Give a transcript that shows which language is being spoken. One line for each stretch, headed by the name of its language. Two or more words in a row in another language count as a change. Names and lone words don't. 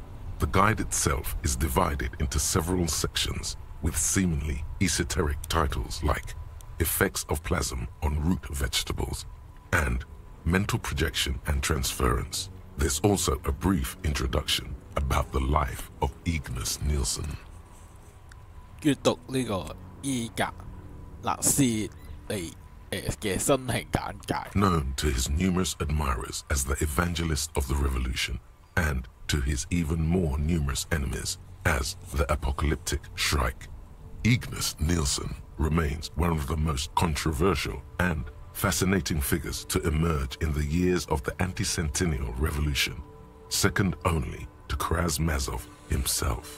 English: The guide itself is divided into several sections with seemingly esoteric titles like Effects of Plasm on Root Vegetables and Mental Projection and Transference. There's also a brief introduction about the life of Ignace Nielsen.
Cantonese: 閱讀呢個伊格納斯利嘅生平簡介。
English: Known to his numerous admirers as the evangelist of the revolution and to his even more numerous enemies as the apocalyptic Shrike, Ignace Nielsen remains one of the most controversial and fascinating figures to emerge in the years of the anti-centennial revolution, second only to Karamazov himself.